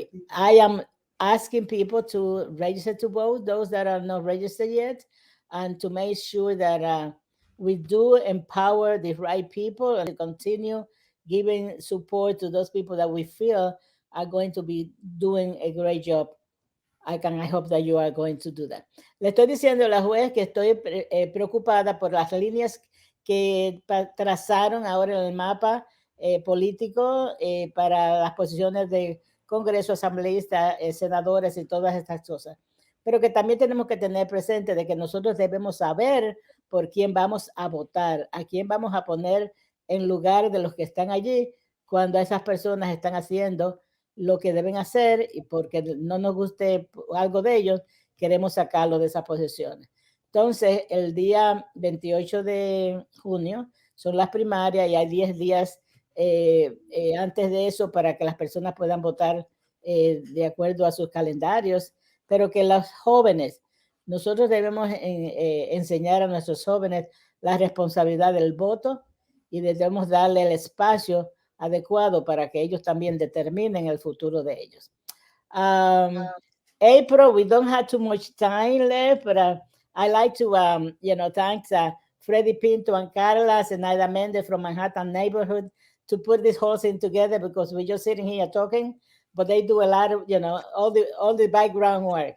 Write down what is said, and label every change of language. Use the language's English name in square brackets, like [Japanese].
[English] I am asking people to register to vote, those that are not registered yet, and to make sure that we do empower the right people and to continue giving support to those people that we feel are going to be doing a great job. I hope that you are going to do that. [Spanish] Le estoy diciendo a la juez que estoy preocupada por las líneas que trazaron ahora en el mapa político para las posiciones de Congreso, asambleístas, senadores y todas estas cosas. Pero que también tenemos que tener presente de que nosotros debemos saber por quién vamos a votar, a quién vamos a poner en lugar de los que están allí cuando esas personas están haciendo lo que deben hacer, y porque no nos guste algo de ellos, queremos sacarlo de esas posiciones. Entonces, el día 28 de junio son las primarias y hay 10 días antes de eso para que las personas puedan votar de acuerdo a sus calendarios, pero que los jóvenes, nosotros debemos enseñar a nuestros jóvenes la responsabilidad del voto y debemos darle el espacio adecuado para que ellos también determinen el futuro de ellos. [English] April, we don't have too much time left, but I like to, thank Freddie Pinto and Carla Zenaida Mendez from Manhattan neighborhood to put this whole thing together, because we're just sitting here talking, but they do a lot of, all the background work.